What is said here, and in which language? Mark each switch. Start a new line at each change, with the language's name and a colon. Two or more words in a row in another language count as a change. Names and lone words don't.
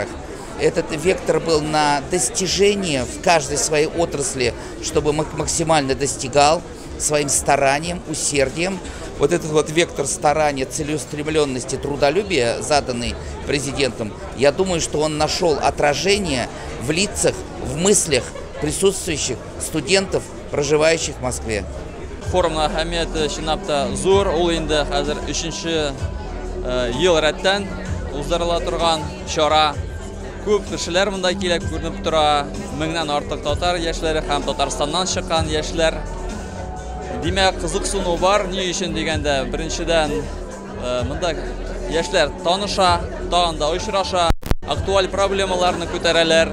Russian: Этот вектор был на достижение в каждой своей отрасли, чтобы максимально достигал своим старанием, усердием. Вот этот вот вектор старания, целеустремленности, трудолюбия, заданный президентом, я думаю, что он нашел отражение в лицах, в мыслях присутствующих студентов, проживающих в Москве.
Tatar: Форумна әһәмияте чынлап зур, ул инде хәзер 3-нче ел рәттән уздырыла торган чара. Күп кешеләр монда килеп күренеп тора, 1000-нән артык татар яшьләре һәм Татарстаннан чыккан яшьләр. Димәк, кызыксыну бар, ни өчен дигәндә, беренчедән монда яшьләр таныша, тагын да очраша, актуаль проблемаларны күтәрәләр.